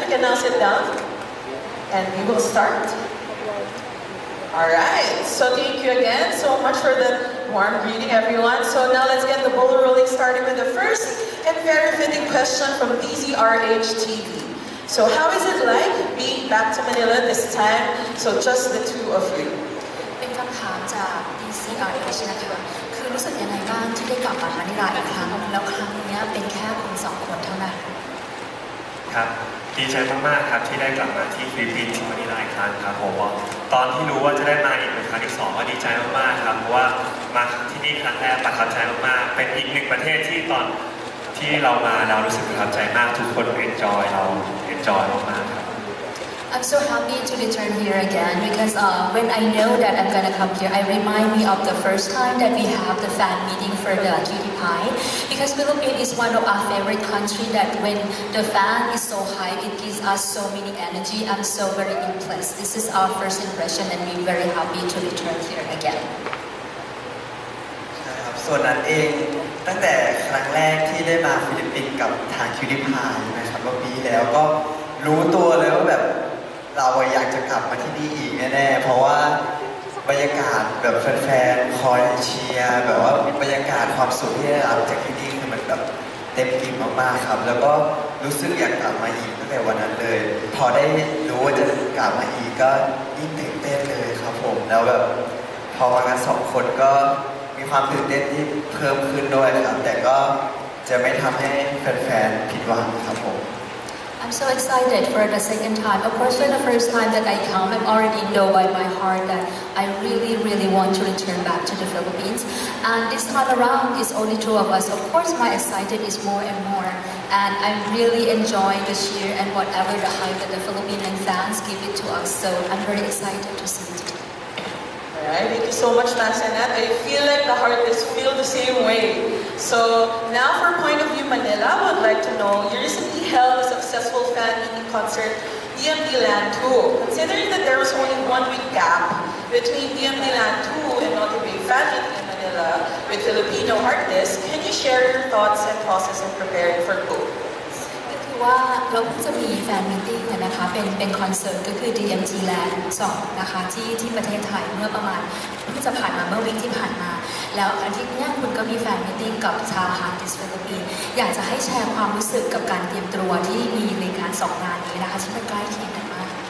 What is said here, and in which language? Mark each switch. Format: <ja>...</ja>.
<en>We can now sit down and we will start. Alright, so thank you again so much for the warm greeting, everyone. So now let's get the ball rolling, starting with the first and very fitting question from DZRH TV. So how is it like being back to Manila this time? So just the two of you.</en> <th>เป็นคำถามจาก DCRH นะคะคือรู้สึกยังไงบ้างที่ได้กลับมามะนิลาอีกครั้งแล้วครั้งนี้เป็นแค่คุณสองคนเท่านั้น ครับดีใจมากๆครับที่ได้กลับมาที่ฟิลิปปินส์ที่มะนิลาอีกครั้งครับผมว่าตอนที่รู้ว่าจะได้มาอีกเป็นครั้งที่2ก็ดีใจมากๆครับเพราะว่ามาที่นี่ครั้งแรกประทับใจมากๆเป็นอีกหนึ่งประเทศที่ตอนที่เรามาเรารู้สึกประทับใจมากทุกคน enjoy เรา enjoy มากๆครับ</th> <en>I'm so happy to return here again because when I know that I'm gonna come here, I remind me of the first time that we have the fan meeting for the cutie pie. Because Philippines is one of our favorite country that when the fan is so high, it gives us so many energy. I'm so very impressed. This is our first impression and we're very happy to return here again.</en> <th>ครับส่วนนั้นเองตั้งแต่ครั้งแรกที่ได้มาฟิลิปปินส์กับทางคิวดิพายนะครับเมื่อปีแล้วก็รู้ตัวเลยว่าแบบเราอยากจะกลับมาที่นี่อีกแน่ๆเพราะว่า บรรยากาศแบบแฟนๆคอยเชียร์แบบว่าบรรยากาศความสุขที่ได้รับจากที่นี่คือมันแบบเต็มอิ่มมากๆครับแล้วก็รู้สึกอยากกลับมาอีกตั้งแต่วันนั้นเลยพอได้รู้ว่าจะกลับมาอีกก็ยิ่งตื่นเต้นเลยครับผมแล้วแบบพอมากัน2 คนก็มีความตื่นเต้นที่เพิ่มขึ้นด้วยครับแต่ก็จะไม่ทำให้แฟนๆผิดหวังครับผม</th> <en>I'm so excited for the second time. Of course, for the first time that I come, I already know by my heart that I really want to return back to the Philippines. And this time around, it's only 2 of us. Of course, my excited is more and more. And I'm really enjoying the cheer and whatever the hype that the Filipino fans give it to us. So I'm very excited to see it. Alright, thank you so much, Max and Nat. I feel like the heart is feel the same way. So now for Point of View Manila, I would like to know, you recently held a successful fan meeting concert, DMD Land 2. Considering that there was only 1 week gap between DMD Land 2 and Notre Dame fan meeting in Manila with Filipino artists, can you share your thoughts and process in preparing for both?</en> <th>ว่าเราเพิ่งจะมีแฟนมีตติ้งนะคะเป็นคอนเสิร์ตก็คือ DMG Land 2นะคะที่ประเทศไทยเมื่อประมาณเพิ่งจะผ่านมาเมื่อวีคที่ผ่านมาแล้วอาทิตย์นี้คุณก็มีแฟนมีตติ้งกับชาวฮาร์ติสฟิลิปปินส์อยากจะให้แชร์ความรู้สึกกับการเตรียมตัวที่มีในการ2 งานนี้นะคะที่มันใกล้เคียงกันมาก</th>